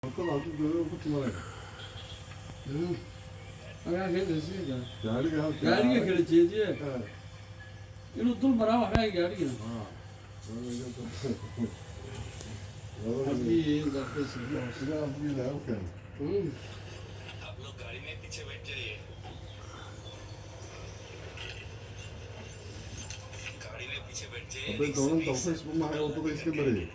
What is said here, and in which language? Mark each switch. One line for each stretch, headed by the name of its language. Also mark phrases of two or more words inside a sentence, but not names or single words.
Turkish: Hatta artık görüyorum bu numara. Aga geldi Geldi ya. Geldi geleceği diye. Evet. Yunus dur bana bak geldi. Ha.
Hindi: अभी दस सीधा अपनी लाओ क्या? आप लोग गाड़ी में पीछे बैठ जाइए गाड़ी में पीछे बैठ जाइए अबे दोनों तो फेसबुक में है वो तो इसके अंदर ही